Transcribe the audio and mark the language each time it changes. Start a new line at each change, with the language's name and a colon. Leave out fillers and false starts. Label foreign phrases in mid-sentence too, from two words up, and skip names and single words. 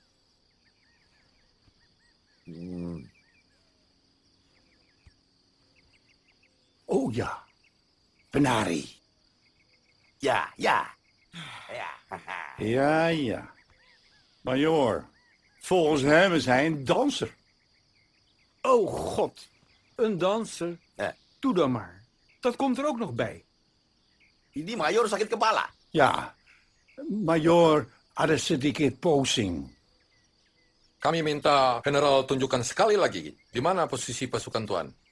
Dutch: Oh ja, penari. Ja, ja. Ja, ja. Major, volgens hem is hij een danser. Oh god, een danser. Doe dan maar. Dat komt er ook nog bij.
Indonesian: Ini Major sakit kepala. Ja, Major ada sedikit posing. Kami minta generaal tunjukkan sekali lagi di mana posisi pasukan Tuan.